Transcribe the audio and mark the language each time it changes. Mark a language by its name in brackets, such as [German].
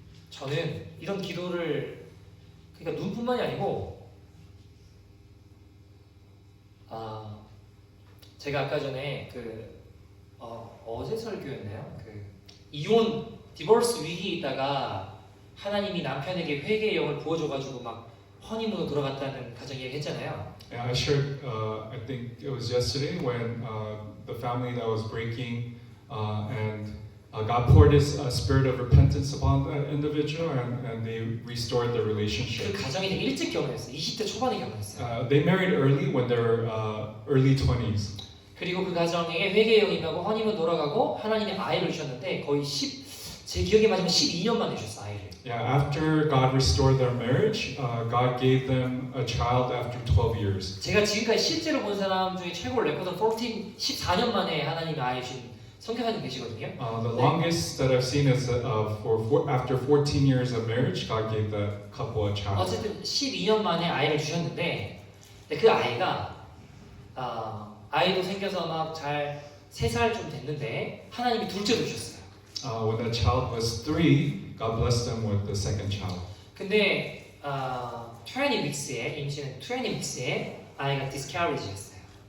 [Korean] 저는 이런 기도를 그러니까 눈뿐만이 아니고 제가 아까 전에 어제 설교였나요? 이혼 디보스 위기에 있다가 하나님이 남편에게 회개의 영을 부어줘가지고 막 허니문으로 돌아갔다는 가정 얘기했잖아요. [English] Yeah, I shared. I think it was yesterday when the family that was breaking and God poured His spirit of repentance upon the individual, and they restored their 그 relationship. [Korean] 가정이 되게 일찍 결혼했어요. 20대 초반에 결혼했어요. [English] They married early when they were early 20s. [Korean] 그리고 그 가정에 회개의 영이 임하고 허니문 돌아가고 하나님이 아이를 주셨는데 거의 제 기억에 맞으면 12년 만에 주셨어요, 아이를. [English] Yeah, after God restored their marriage, God gave them a child after 12 years. [Korean] 제가 지금까지 실제로 본 사람 중에 최고 레코드는 14년 만에 하나님이 아이 주신 성교사님 계시거든요. [English] The longest that I've seen is after 14 years of marriage, God gave that couple a child. [Korean] 어쨌든 12년 만에 아이를 주셨는데 그 아이가 아이도 생겨서 막 잘 3살쯤 됐는데 하나님이 둘째도 주셨어요. [English] When the child was 3, God blessed them with the second child. [Korean] 근데 20weeks에 임신 20weeks에 아이가 miscarriage였어요.